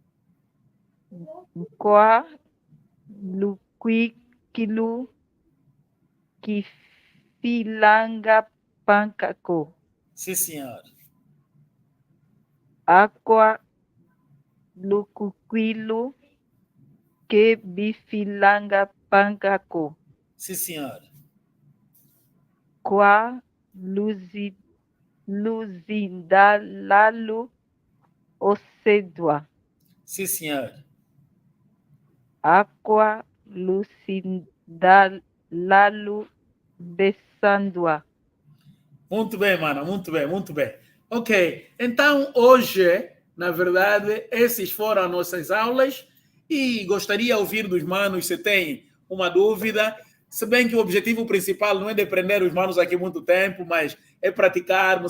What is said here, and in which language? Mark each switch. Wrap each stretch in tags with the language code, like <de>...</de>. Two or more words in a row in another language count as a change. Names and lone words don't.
<kg>Qua luquiquilu que filanga pancaco.</kg> <pt>Sim, senhor.</pt> <kg>Aqua luquiquilu que bifilanga pancaco.</kg> <pt>Sim, senhor.</pt> <kg>Qua luzindalalu ocedua.</kg> <pt>Sim, senhor.</pt> <kg>Aqua lucindalalu besandua.</kg> <pt>Muito bem, Mana, muito bem, muito bem. Ok, então hoje, na verdade, essas foram as nossas aulas e gostaria de ouvir dos manos se tem uma dúvida, se bem que o objetivo principal não é de prender os manos aqui muito tempo, mas é praticarmos.</pt>